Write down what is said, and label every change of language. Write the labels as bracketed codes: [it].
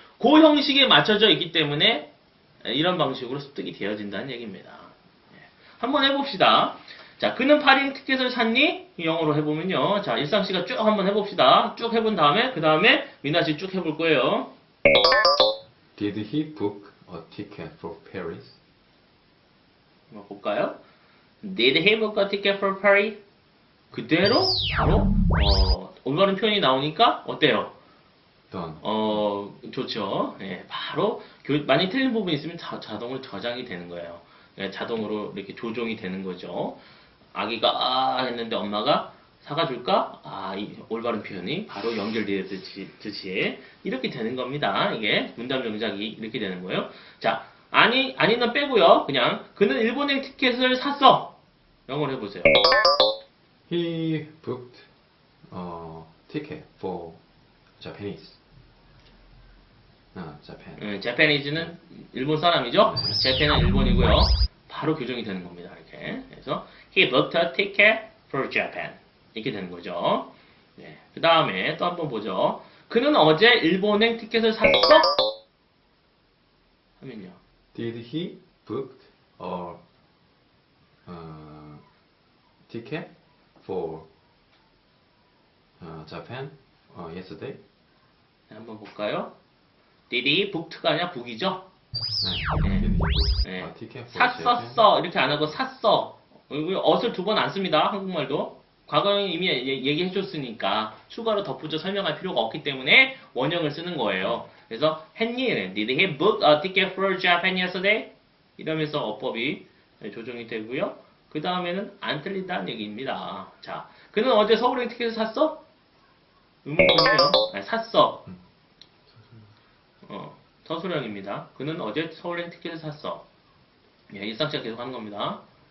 [ko] 그 형식에 맞춰져 있기 때문에 이런 방식으로 습득이 되어진다는 얘기입니다. 예. 한번 해봅시다. 자, 그는 파리 티켓을 샀니? 영어로 해보면요. 자, 일상씨가 쭉 한번 해봅시다. 쭉 해본 다음에, 그 다음에 미나씨 쭉 해볼 거예요. [en] Did he book a ticket for Paris? [ko] 한번 볼까요? [en] Did he book a ticket for Paris? [ko] 그대로 바로 올바른 표현이 나오니까 어때요? [en] Done. [ko] 좋죠. 예, 바로 많이 틀린 부분이 있으면 자동으로 저장이 되는 거예요. 예, 자동으로 이렇게 조종이 되는 거죠. 아기가 아 했는데 엄마가 사과줄까? 아, 이 올바른 표현이 바로 연결되듯이 이렇게 되는 겁니다. 이게 문답 명작이 이렇게 되는 거예요. 자, 아니는 빼고요. 그냥 그는 일본행 티켓을 샀어. 영어로 해보세요. [en] He booked a ticket for Japanese. Japan. [ko] 재패니즈는 일본 사람이죠. 재패는 일본이고요. 바로 교정이 되는 겁니다. 이렇게. 그래서 [en] he booked a ticket for Japan. [ko] 이렇게 되는 거죠. 네. 그 다음에 또 한번 보죠. 그는 어제 일본행 티켓을 샀어? 하면요. [en] Did he booked a ticket for Japan yesterday? [ko] 네, 한번 볼까요? [en] Did he booked가 [ko] 아니라 [en] book이죠? [ko] 네. 네. [en] Did he book [ko] 네. [en] a ticket for Japan? [ko] 샀었어. 이렇게 안 하고 샀어. 어을 두 번 안 씁니다. 한국말도. 과거에 이미 얘기해 줬으니까 추가로 덧붙여 설명할 필요가 없기 때문에 원형을 쓰는 거예요. 그래서 했니? [en] Did he book a ticket for Japan yesterday? [ko] 이러면서 어법이 조정이 되고요. 그 다음에는 안 틀린다는 얘기입니다. 자, 그는 어제 서울행 티켓을 샀어? 의문문이에요. 아니, 샀어. 서술형입니다. 그는 어제 서울행 티켓을 샀어. 예, 일상시가 계속 하는 겁니다.